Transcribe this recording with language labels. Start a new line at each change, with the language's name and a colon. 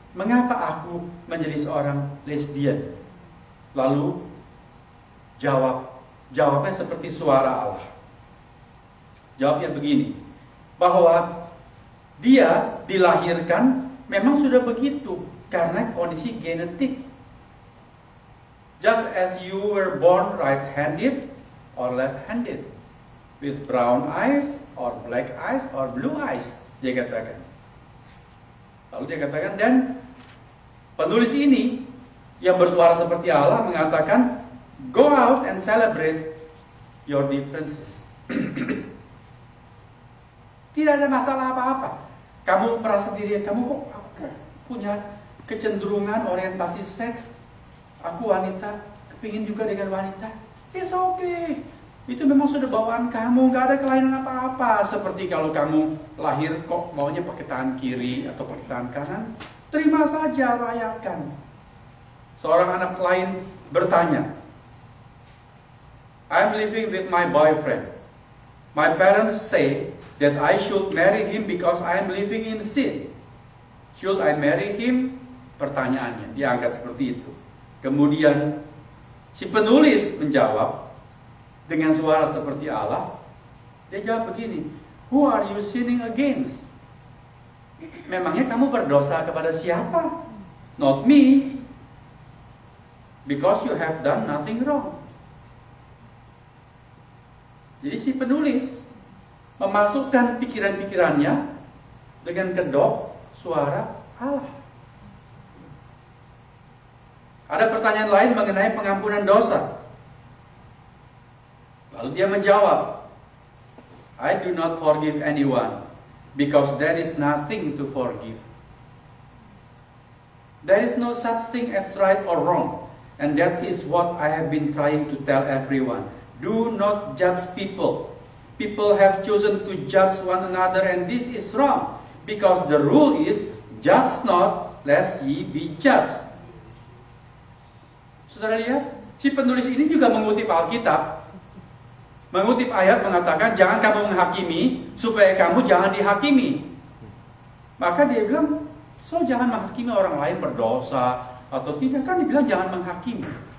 Indonesian: Mengapa aku menjadi seorang lesbian? Lalu jawabnya seperti suara Allah. Jawabnya begini, bahwa dia dilahirkan memang sudah begitu karena kondisi genetik.
English: Just as you were born right-handed or left-handed, with brown eyes or black eyes or blue eyes,
Indonesian: dia katakan. Lalu dia katakan, dan penulis ini yang bersuara seperti Allah mengatakan,
English: go out and celebrate your differences.
Indonesian: Tidak ada masalah apa-apa. Kamu merasa diri kamu kok aku punya kecenderungan orientasi seks. Aku wanita, kepingin juga dengan wanita.
English: It's okay.
Indonesian: Itu memang sudah bawaan kamu, gak ada kelainan apa-apa. Seperti kalau kamu lahir kok maunya pakai tangan kiri atau pakai tangan kanan, terima saja, rayakan. Seorang anak lain bertanya,
English: I'm living with my boyfriend. My parents say that I should marry him because I am living in sin. Should I marry him?
Indonesian: Pertanyaannya, diangkat seperti itu. Kemudian si penulis menjawab dengan suara seperti Allah. Dia jawab begini,
English: who are you sinning against?
Indonesian: Memangnya kamu berdosa kepada siapa?
English: Not me. Because you have done nothing wrong.
Indonesian: Jadi si penulis memasukkan pikiran-pikirannya dengan kedok suara Allah. Ada pertanyaan lain mengenai pengampunan dosa. Lalu dia menjawab,
English: I do not forgive anyone because there is nothing to forgive. There is no such thing as right or wrong, and that is what I have been trying to tell everyone. Do not judge people. People have chosen to judge one another, and this is wrong, because the rule is, judge not, lest ye be judged.
Indonesian: Saudara lihat, si penulis ini juga mengutip Alkitab. Mengutip ayat mengatakan, jangan kamu menghakimi, supaya kamu jangan dihakimi. Maka dia bilang, so jangan menghakimi orang lain berdosa, atau tidak, kan dibilang jangan menghakimi.